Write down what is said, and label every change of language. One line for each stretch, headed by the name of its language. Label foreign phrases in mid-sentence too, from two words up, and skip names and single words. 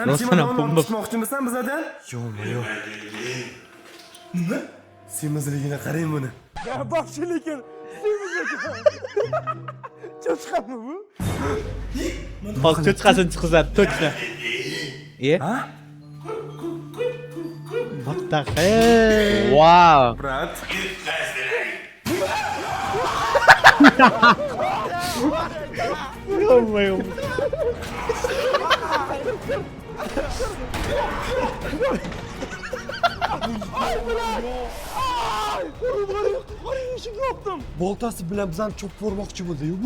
Uzbek: Rostdan ham pumba. chiqmoqchimisan bizadan? Yo'g'imma. Nima? Semizligini qarang buni. Ya baxshi lekin. Cho'chqami bu? Hozir cho'chqasini chiqizadi, точно. Ha?
English: What the hell?
Uzbek: Wow. Brat. Yo'q. Boltasi bilan bizani cho'p ko'rmoqchi bo'ldi-yu bu.